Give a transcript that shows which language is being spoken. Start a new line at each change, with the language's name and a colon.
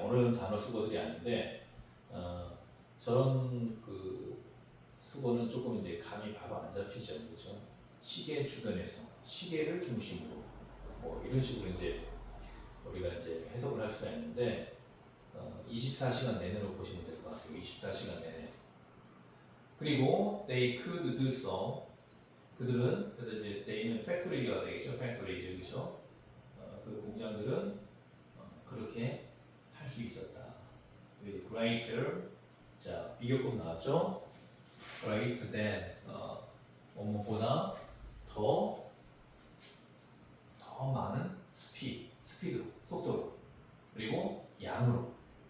Korean: 어려운 단어 수거들이 아닌데 저런 그 수거는 조금 이제 감이 바로 안 잡히죠. 그렇죠? 시계 주변에서 시계를 중심으로 뭐 이런 식으로 이제 우리가 이제 해석을 할 수가 있는데 24시간 내내로 보시면 될 것 같아요. 24시간 내내. 그리고
English: they could do so.
Korean: 그들은 그래서 이제 they는 factory가 되겠죠. factory죠, 그렇죠? 그 공장들은 그렇게 할 수 있었다.
English: with greater
Korean: 자 비교급 나왔죠.
English: greater than
Korean: 뭐뭐보다 더 많은 스피드로 속도로 그리고 양으로.